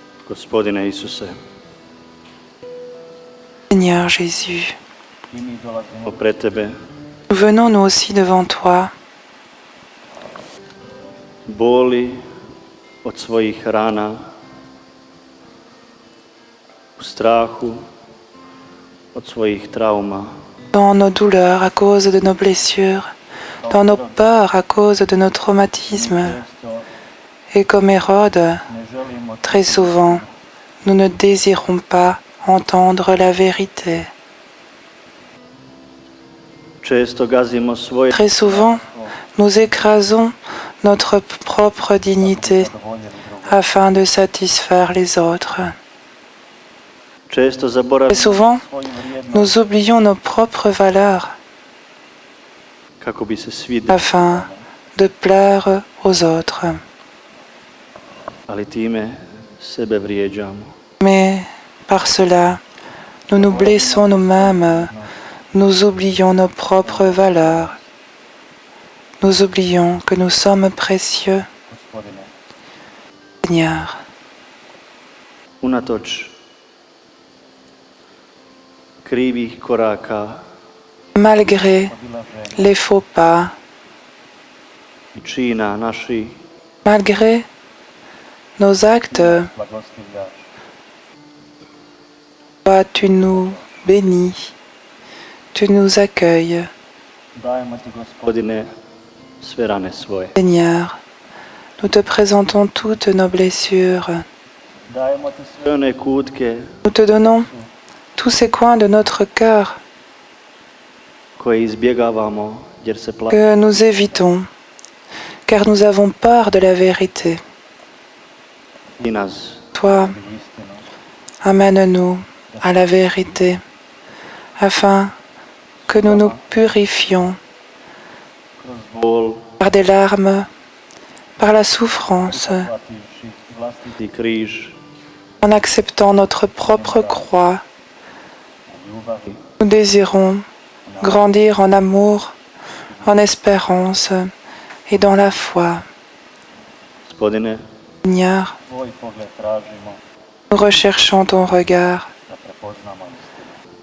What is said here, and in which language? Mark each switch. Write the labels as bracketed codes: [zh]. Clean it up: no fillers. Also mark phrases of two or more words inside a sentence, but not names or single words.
[hr] Gospodine Isuse, [fr] Seigneur Jésus, [hr] pred Tebe [fr] nous venons nous aussi devant toi, [hr] boli od svojich rana, u strahu od svojich trauma, [fr] dans nos douleurs à cause de nos blessures, dans nos peurs à cause de nos traumatismes. Et comme Hérode, très souvent, nous ne désirons pas entendre la vérité. [hr] često gazimo svoje [fr] Très souvent, nous écrasons notre propre dignité afin de satisfaire les autres. [hr] često [fr] Très [hr] zaboravimo [fr] souvent, nous oublions nos propres valeurs [hr] kako bi se svideli, [fr] afin de plaire aux autres. [hr] ali time sebe vrijeđamo. [fr] Mais par cela, nous nous blessons nous-mêmes, nous oublions nos propres valeurs, nous oublions que nous sommes précieux. Seigneur, [hr] Unatoč krivih koraka [fr] malgré les faux pas, [hr] i čina naših, [fr] malgré nos actes, toi, tu nous bénis, tu nous accueilles. [hr] dajemo Ti, Gospodine, sve rane svoje. [fr] Seigneur, nous te présentons toutes nos blessures. [hr] Dajemo Ti sve one kutke [fr] Nous te donnons tous ces coins de notre cœur [hr] koje izbjegavamo jer se plašimo. [fr] que nous évitons, car nous avons peur de la vérité. [hr] I nas [fr] Toi, amène-nous à la vérité, afin que nous nous purifions [hr] kroz bol [fr] par des larmes, par la souffrance, [hr] plativši vlastiti križ [fr] en acceptant notre propre croix. [hr] u ljubavi [fr] Nous désirons grandir en amour, en espérance et dans la foi. [hr] Gospodine, [fr] Seigneur, [hr] Tvoj pogled tražimo [fr] nous recherchons ton regard [hr] da prepoznamo istinu.